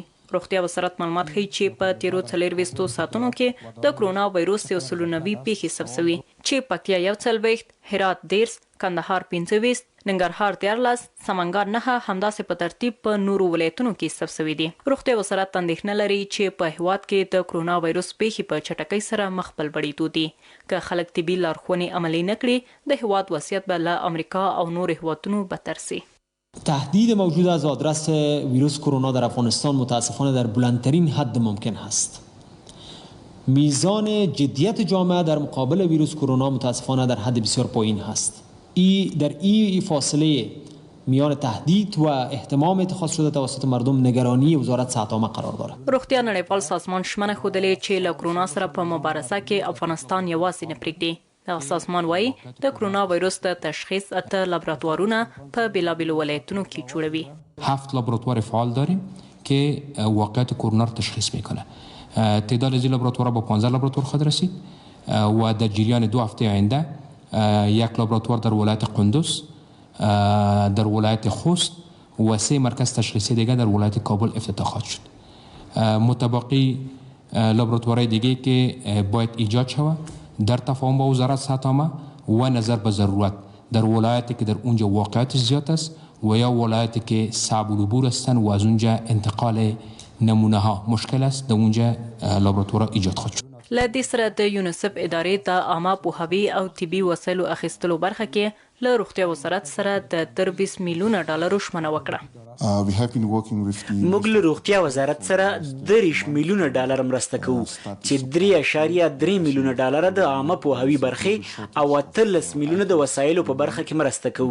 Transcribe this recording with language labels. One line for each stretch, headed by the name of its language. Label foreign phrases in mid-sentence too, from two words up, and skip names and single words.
Pashto: روغتیا وزارت معلومات ښیي چې په تیرو 24 ساعتونو کې د کرونا وایروس 190 پیښې ثبت شوي چې پکتیا 41، هرات 10، کندهار 25، ننګرهار 13، سمنګان 9 همداسې په ترتیب په نورو ولایتونو کې ثبت شوي دي. روغتیا وزارت اندېښنه لري چې په هیواد کې د کرونا وایروس پیښې په چټکۍ سره مخ په لوړېدو دي. که خلک طبي لارښوونې عملي نه کړي د هیواد وضعیت به له امریکا او نورو هیوادونو بدتر سي.
Persian: تهدید موجود از آدرس ویروس کرونا در افغانستان متاسفانه در بلندترین حد ممکن است. میزان جدیت جامعه در مقابل ویروس کرونا متاسفانه در حد بسیار پایین هست. در این فاصله میان تهدید و اهتمام اتخاذ شده توسط مردم نگرانی وزارت صحت‌عامه قرار دارد.
Pashto: روغتیا نړیوال سازمان شمنه ښودلې چې له کرونا سره په مبارزه کې افغانستان یوازې نه پرېږدي. دغه سازمان وایي د کرونا وایروس د تشخیص 8 لابراتوارونه په بېلابېلو ولایتونو کې جوړوي.
Persian: 7 لابراتوار فعال داریم که واقعیت کرونا را تشخیص میکنه. تعداد از این لابراتوارها به 15 لابراتوار خواهد رسید و در جریان 2 هفته آینده یک لابراتوار در ولایت قندوز، در ولایت خوست و 3 مرکز تشخیصی دیگر در ولایت کابل افتتاح خواهد شد. متبقی لابراتوارهای دیگه که باید ایجاد شود در تفاهم با وزارت صحت عامه و نظر به ضرورت در ولایتی که در اونجا واقعیت زیاد است و یا ولایتی که صعب العبور هستند و از اونجا انتقال نمونه ها مشکل است در اونجا لابراتوار ایجاد خواهد شد.
Pashto: له دې سره د یونیسف ادارې د عامه پوهاوي او طبي وسایلو اخیستلو برخه کې له روغتیا وزارت سره د تر 20 میلیونه ډالرو ژمنه وکړه. موږ له روغتیا وزارت سره 30 میلیونه ډالر مرسته کوو چې 3.3 میلیونه ډالر د عامه پوهاوي برخې او 13 میلیونه د وسایلو په برخه کې مرسته کوو.